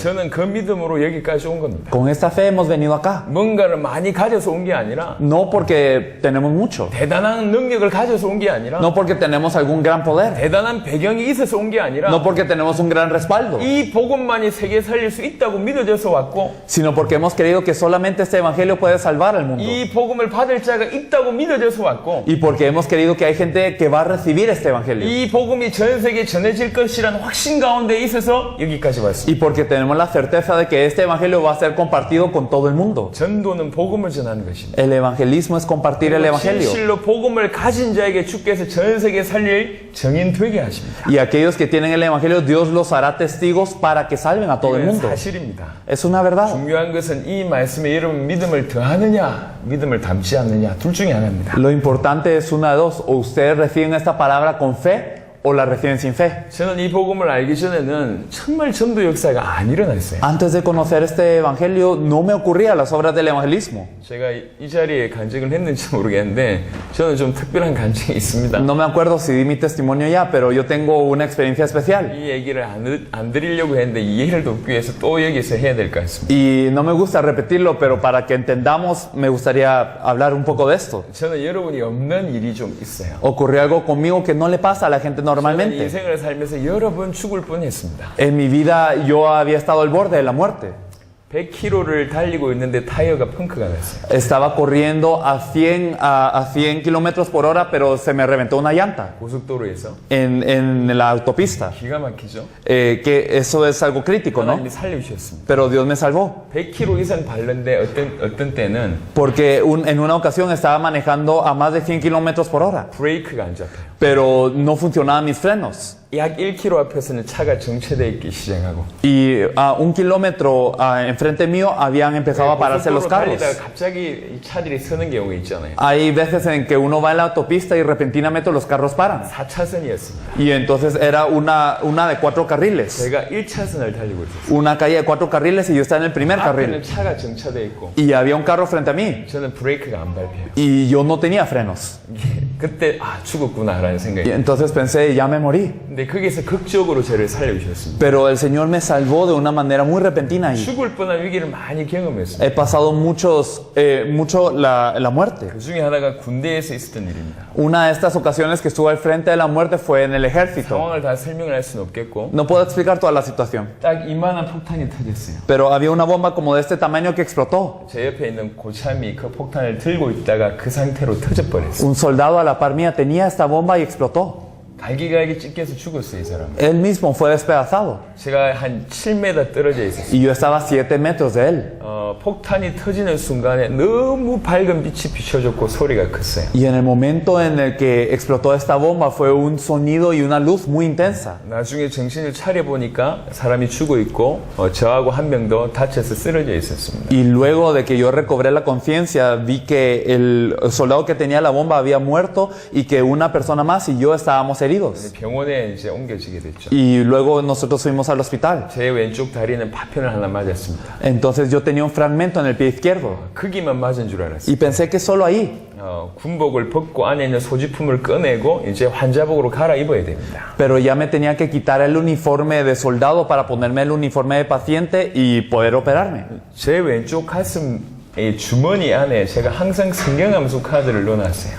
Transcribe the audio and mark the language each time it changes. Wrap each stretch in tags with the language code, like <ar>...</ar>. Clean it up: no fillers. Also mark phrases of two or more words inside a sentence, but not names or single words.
<ko>저는 그 믿음으로 여기까지 온 겁니다.</ko> <es>Con esta fe hemos venido acá.</es> <ko>뭔가를 많이 가져서 온 게 아니라</ko> <es>No porque tenemos mucho,</es> <ko>대단한 능력을 가져서 온 게 아니라</ko> <es>no porque tenemos algún gran poder,</es> <ko>대단한 배경이 있어서 온 게 아니라</ko> <es>no porque tenemos un gran respaldo, creado,</es> <ko>이 복음만이 세계 살릴 수 있다고 믿어져서 왔고</ko> <es>sino porque hemos creído que solamente este evangelio puede salvar al mundo.</es> <ko>이 복음을 받을 자가 있다고 믿어져서 왔고</ko> <es>Y porque hemos creído que hay gente que va a recibir este evangelio.</es> <ko>이 복음이 전 세계에 전해질 것이라는 확신 가운데 있어서 여기까지 왔습니다.</ko> <es>Y porque tenemos la certeza de que este evangelio va a ser compartido con todo el mundo.</es> <ko>전도는 복음을 전하는 것입니다.</ko> <es>El evangelismo es compartir el evangelio.</es> <ko>진실로 복음을 가진 자에게 주께서 전 세계에 살릴 증인 되게 하십니다.</ko> <es>Y aquellos que tienen el evangelio, Dios los hará testigos para que salven a todo el</es> <ko>이건</ko> <es>mundo.</es> <ko>사실입니다.</ko> <es>Es una verdad.</es> <ko>중요한 것은 이 말씀에 여러분 믿음을 더하느냐, 믿음을 담지 않느냐 둘 중에 하나입니다.</ko> <es>Lo importante es una de dos. O ustedes reciben esta palabra con fe o la reciben sin fe.</es> <ko>저는 이 복음을 알기 전에는 정말 전도 역사가 안 일어났어요.</ko> <es>Antes de conocer este evangelio, no me ocurría las obras del evangelismo.</es> <ko>제가 이 자리에 간증을 했는지 모르겠는데 저는 좀 특별한 간증이 있습니다.</ko> <es>No me acuerdo si di mi testimonio ya, pero yo tengo una experiencia especial.</es> <ko>이 얘기를 안 드리려고 했는데 이해를 돕기 위해서 또 여기서 해야 될 것 같습니다.</ko> <es>Y no me gusta repetirlo, pero para que entendamos, me gustaría hablar un poco de esto.</es> <ko>저는 여러분이 없는 일이 좀 있어요.</ko> <es>Ocurrió algo conmigo que no le pasa a la gente</es> <ko>저는</ko> <es>normalmente.</es> <ko>인생을 살면서 여러 번 죽을 뻔했습니다.</ko> <es>En mi vida yo había estado al borde de la muerte.</es> <ko>100km를 달리고 있는데 타이어가 펑크가 났어요.</ko> <es>Estaba corriendo a 100 kilómetros por hora, pero se me reventó una llanta</es> <ko>고속도로에서</ko> <es>en la autopista.</es> <ko>기가 막히죠.</ko> <es>Que eso es algo crítico, ¿no?</es> <ko>하나님이 살려주셨습니다.</ko> <es>Pero Dios me salvó.</es> <ko>100km 이상 달렸는데 어떤 때는</ko> <es>Porque en una ocasión estaba manejando a más de 100 kilómetros por hora,</es> <ko>브레이크가 안 잡혀요.</ko> <es>pero no funcionaban mis frenos.</es> <ko>약 1km 앞에서는 차가 정체되어 있기 시작하고</ko> <es>Y a 1 kilómetro enfrente mío habían empezado a pararse los carros.</es> <ko>달리다가 갑자기 이 차들이 서는 경우가 있잖아요.</ko> <es>Hay veces en que uno va en la autopista y repentinamente los carros paran.</es> <ko>4차선이었습니다.</ko> <es>Y entonces era una de 4 carriles.</es> <ko>제가 1차선을 달리고 있었어요.</ko> <es>Una calle de 4 carriles y yo estaba en el primer</es> <ko>앞에는</ko> <es>carril.</es> <ko>차가 정차되어 있고</ko> <es>Y había un carro frente a mí.</es> <ko>저는 브레이크가 안 밟혀요.</ko> <es>Y yo no tenía frenos.</es> <ko>그때 죽었구나라는 생각이.</ko> <es>Y entonces pensé, ya me morí.</es> <ko>근데 거기서 극적으로 저를 살려주셨습니다.</ko> <es>Pero el Señor me salvó de una manera muy repentina. Y</es> <ko>죽을 뻔한 위기를 많이 경험했습니다.</ko> <es>he pasado mucho la muerte.</es> <ko>그 중에 하나가 군대에서 있었던 일입니다.</ko> <es>Una de estas ocasiones que estuve al frente de la muerte fue en el ejército.</es> <ko>상황을 다 설명을 할 수는 없겠고</ko> <es>No puedo explicar toda la situación.</es> <ko>딱 이만한 폭탄이 터졌어요.</ko> <es>Pero había una bomba como de este tamaño que explotó.</es> <ko>제 옆에 있는 고참이 그 폭탄을 들고 있다가 그 상태로 터져버렸어요.</ko> <es>Un soldado a la par mía tenía esta bomba y explotó.</es> <ko>갈기갈기 찢겨서 죽었어요, 이 사람.</ko> <es>Él mismo fue despedazado.</es> <ko>제가 한 7m 떨어져 있었어요.</ko> <es>Y yo estaba a 7 metros de él.</es> <ko>폭탄이 터지는 순간에 너무 밝은 빛이 비춰졌고 소리가 컸어요.</ko> <es>Y en el momento en el que explotó esta bomba fue un sonido y una luz muy intensa.</es> <ko>나중에 정신을 차려보니까 사람이 죽어 있고 저하고 한 명 더 다쳐서 쓰러져 있었습니다.</ko> <es>Y luego de que yo recobré la conciencia, vi que el soldado que tenía la bomba había muerto y que una persona más y yo estábamos heridos.</es> <ko>병원에 이제 옮겨지게 됐죠.</ko> <es>Y luego nosotros fuimos al hospital.</es> <ko>제 왼쪽 다리는 파편을 하나 맞았습니다.</ko> <es>Entonces yo tenía un fragmento en el pie izquierdo.</es> <ko>크기만 맞은 줄 알았어요.</ko> <es>Y pensé que solo ahí.</es> <ko>군복을 벗고 안에 있는 소지품을 꺼내고 이제 환자복으로 갈아입어야 됩니다.</ko> <es>Pero ya me tenía que quitar el uniforme de soldado para ponerme el uniforme de paciente y poder operarme.</es> <ko>제 왼쪽 가슴 이 주머니 안에 제가 항상 성경 함수 카드를 넣어놨어요.</ko>